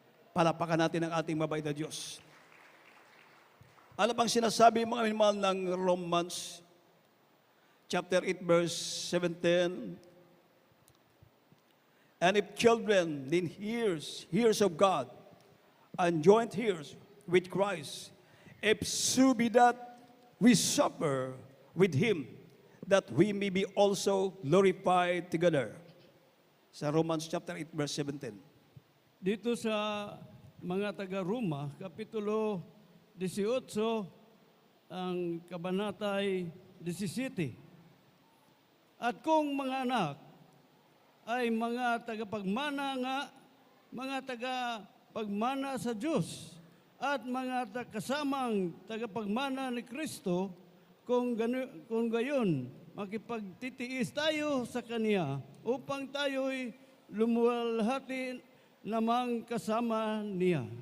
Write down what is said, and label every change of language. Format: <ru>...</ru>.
<tl>Palapakan natin ang ating mabait na Diyos. Ano bang sinasabi, mga minamahal, ng Romans</tl> <en>chapter 8, verse 17. And if children, then hears of God, and joint heirs with Christ, if so be that we suffer with Him, that we may be also glorified together. Sa Romans chapter 8, verse 17.</en> <tl>Dito sa mga taga-Roma, Kapitulo 18, ang kabanatay 17. At kung mga anak ay mga tagapagmana nga, mga tagapagmana sa Diyos, at mga kasamang tagapagmana ni Kristo, kung gayon, makipagtitiis tayo sa Kanya upang tayo'y lumuwalhati namang kasama Niya.</tl>